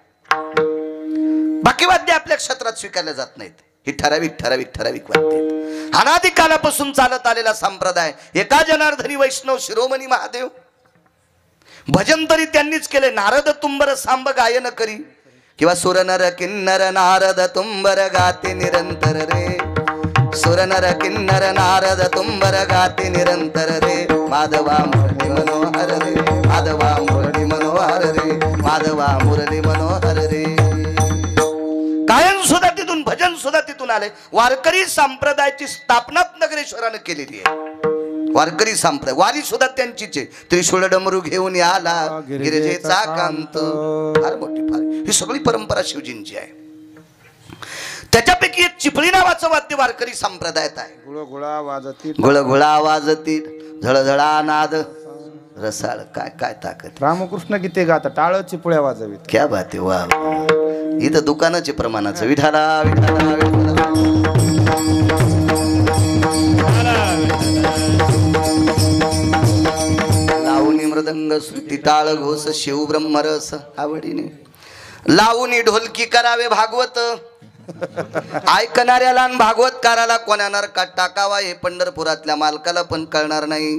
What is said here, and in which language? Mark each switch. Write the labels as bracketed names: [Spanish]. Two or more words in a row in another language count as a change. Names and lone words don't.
[Marathi] बाकी वाद्य आपल्या क्षेत्रात स्वीकारले जात नाहीत. ही ठराविक वाद्य आहेत. अनादिकालापासून चालत आलेला संप्रदाय. एका जनार्दनी वैष्णव शिरोमणी महादेव. भजन तरी त्यांनीच केले. नारद तुंबर सांब गायन करी, किंवा सुरनर किन्नर नारद तुंबर गाते निरंतर रे. सुरनर किन्नर नारद तुंबर गाते निरंतर रे. माधवा मुरली मनोहर रे, माधवा मुरली मनोहर रे, माधवा मुरली मनोहर रे. गायन सुद्धा तिथून, भजन सुद्धा तिथून आले. वारकरी संप्रदायाची स्थापना नगरेश्वरानं केलेली आहे. वारकरी संप्रदाय, वारी सुद्धा त्यांचीच आहे. त्रिशूळ डमरू घेऊन आला गिरिजेचा कांत. फार मोठी, फार ही सगळी परंपरा शिवजींची आहे. त्याच्यापैकी एक चिपळी नावाचं वाद्य वारकरी संप्रदायात आहे. गुळगुळा वाजती, गुळगुळा वाजती, झळझळा नाद, रसाळ. काय काय ताकद. रामकृष्ण गीते गाता, टाळ चिपळ्या वाजवीत. [Hindi] क्या बात [Marathi] आहे. वा, इथं दुकानाचे प्रमाणाचं. विठाला विठाला विठाला. लावणी मृदंग श्रुती टाळ घोष शिव ब्रह्मरस आवडीने. लावणी ढोलकी करावे भागवत. ऐकणाऱ्याला भागवतकाराला कोणा नरकात टाकावा हे पंढरपुरातल्या मालकाला पण कळणार नाही.